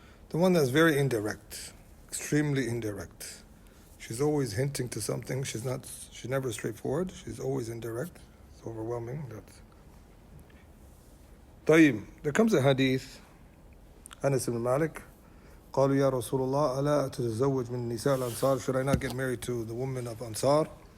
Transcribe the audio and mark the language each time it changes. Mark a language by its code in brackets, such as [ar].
[en] The one that's very indirect, extremely indirect. She's always hinting to something. She's never straightforward. She's always indirect. It's overwhelming. طيب, there comes a hadith. [ar] Anas ibn Malik, قالوا يا رسول الله ألا أتزوج من نساء الأنصار? [en] Should I not get married to the women of Ansar?